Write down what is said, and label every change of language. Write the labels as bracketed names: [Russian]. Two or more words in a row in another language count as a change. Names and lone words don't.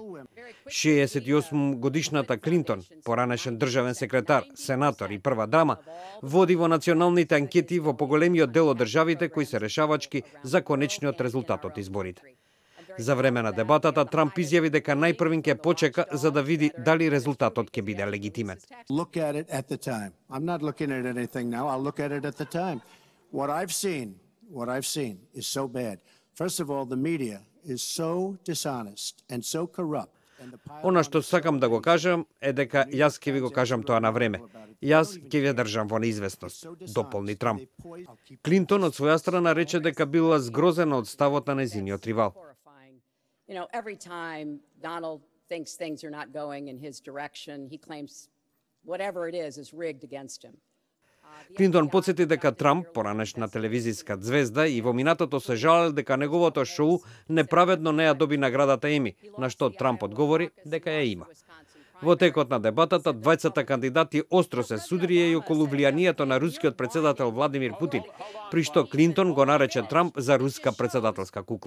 [Macedonian] 68-годишната Клинтон, поранешен државен секретар, сенатор и прва дама, води во националните анкети во поголемиот дел од државите кои се решавачки за конечниот резултат од изборите. За време на дебатата Трамп изјави дека најпрвин ќе почека за да види дали резултатот ќе биде легитимен. [English] What I've seen is so bad. First of all, the media is so dishonest and so corrupt. [Macedonian] Она што сакам да го кажам е дека јас ќе ви го кажам тоа на време. Јас ќе ве држам во неизвестност, дополни Трамп. Клинтон од своја страна рече дека била згрозена од ставот на нејзиниот ривал. [English] You know, every time Donald thinks things are not going in his direction, he claims whatever it is rigged against him. [Macedonian] Клинтон подсети дека Трамп, поранешна телевизиска звезда, и во минатото се жалел дека неговото шоу неправедно не ја доби наградата Еми, на што Трамп одговори дека ја има. Во текот на дебатата, двајцата кандидати остро се судрија и околу влијанието на рускиот председател Владимир Путин, при што Клинтон го нарече Трамп за руска председателска кукла.